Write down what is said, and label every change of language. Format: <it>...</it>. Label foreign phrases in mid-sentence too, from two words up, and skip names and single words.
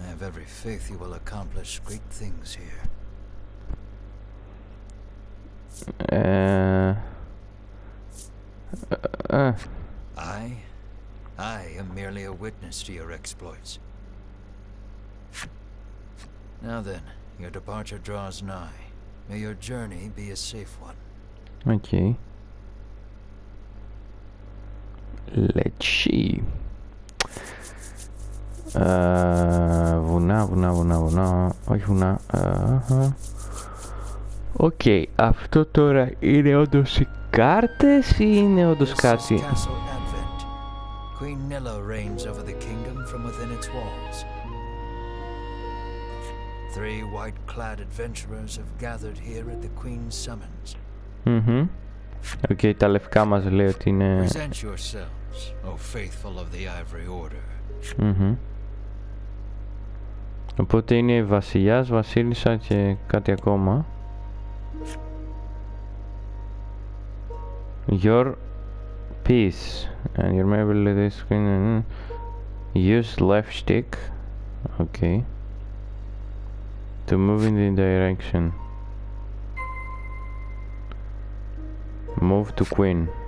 <en>I have every faith you will accomplish great things here. I am merely a witness to your exploits. Now then, your departure draws nigh. May your journey be a safe one. Okay. Let's see.</en> <el>Βουνά. Όχι βουνά. Οκ. Αυτό τώρα είναι όντως οι κάρτες ή είναι όντως κάτι?</el> <en>Queen Nilla reigns over the kingdom from within its walls. 3 white-clad adventurers have gathered here at the Queen's summons.</en> <el>Οκ, τα λευκά μας λέει ότι είναι...</el> <en>Present yourselves, O faithful of the Ivory Order.</en> <el>Οπότε είναι βασιλιάς, βασίλισσα και κάτι ακόμα.</el> <en>Your piece and your maybe this screen. Use left stick. Okay. To move in the direction. Move to Queen.</en>